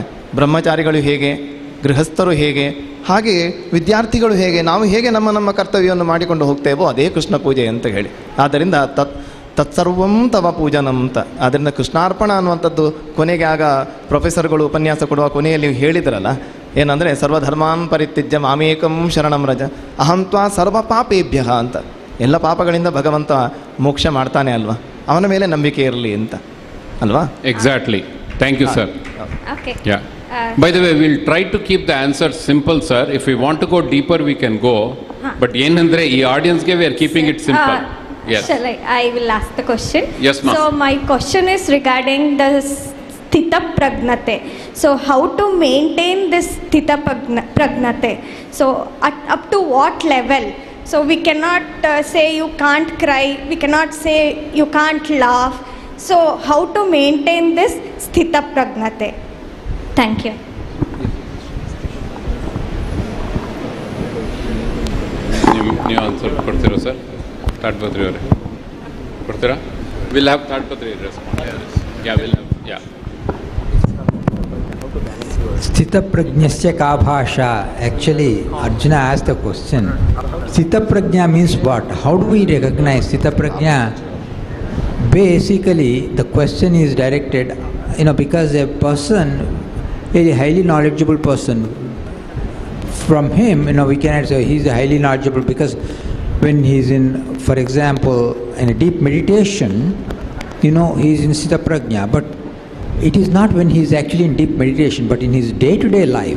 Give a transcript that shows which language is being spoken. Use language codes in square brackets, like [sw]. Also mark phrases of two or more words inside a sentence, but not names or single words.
[kn] ಬ್ರಹ್ಮಚಾರಿಗಳು ಹೇಗೆ, ಗೃಹಸ್ಥರು ಹೇಗೆ, ಹಾಗೆ ವಿದ್ಯಾರ್ಥಿಗಳು ಹೇಗೆ, ನಾವು ಹೇಗೆ ನಮ್ಮ ಕರ್ತವ್ಯವನ್ನು ಮಾಡಿಕೊಂಡು ಹೋಗ್ತೇವೋ ಅದೇ ಕೃಷ್ಣ ಪೂಜೆ ಅಂತ ಹೇಳಿ. ಆದ್ದರಿಂದ [sa] ತತ್ಸರ್ವಂ ತವ ಪೂಜನಂ [kn] ಅಂತ. ಆದ್ದರಿಂದ ಕೃಷ್ಣಾರ್ಪಣ ಅನ್ನುವಂಥದ್ದು ಕೊನೆಗೆ ಆಗ ಪ್ರೊಫೆಸರ್ಗಳು ಉಪನ್ಯಾಸ ಕೊಡುವ ಕೊನೆಯಲ್ಲಿ ಹೇಳಿದ್ರಲ್ಲ, ಏನಂದರೆ [sa] ಸರ್ವಧರ್ಮಾನ್ ಪರಿತ್ಯಜ್ಯ ಮಾಮೇಕಂ ಶರಣಂ ರಜ ಅಹಂ ತ್ವಾ ಸರ್ವ ಪಾಪೇಭ್ಯ [kn] ಅಂತ. ಎಲ್ಲ ಪಾಪಗಳಿಂದ ಭಗವಂತ ಮೋಕ್ಷ ಮಾಡ್ತಾನೆ ಅಲ್ವಾ, ಅವನ ಮೇಲೆ ನಂಬಿಕೆ ಇರಲಿ ಅಂತ ಅಲ್ವಾ? [en] Exactly. Thank you sir. Okay. Yeah. By the way, we'll try to keep the answer simple, sir. If we want to go deeper, we can go. But [kn] ಏನಂದ್ರೆ ಈ ಆಡಿಯನ್ಸ್ಗೆ [en] we are keeping it simple. Yes. Shall I will ask the question. Yes, ma'am. So my question is regarding the Sthita Pragnate. So how to maintain this Sthita Pragnate? So up to what level? So we cannot say you can't cry, we cannot say you can't laugh. So how to maintain this Sthita Pragnate? Thank you. [kn] ನೀವು ಆನ್ಸರ್ ಕೊಡ್ತೀರಾ ಸರ್? ತಾಡ್ಪತ್ರಿ ಅವರೇ ಕೊಡ್ತೀರಾ? [en] will have Tadpatri respond. ya will have. ಯಾ. [sa] स्थितप्रज्ञस्य का भाषा. [en] Actually, Arjuna asked the question. Sthita Prajna means what? How do we recognize Sthita Prajna? Basically, the question is directed, because a person, a highly knowledgeable person, from him, we cannot say he's highly knowledgeable, because when he's in, for example, in a deep meditation, he's in Sthita Prajna, but it is not when he is actually in deep meditation, but in his day-to-day life.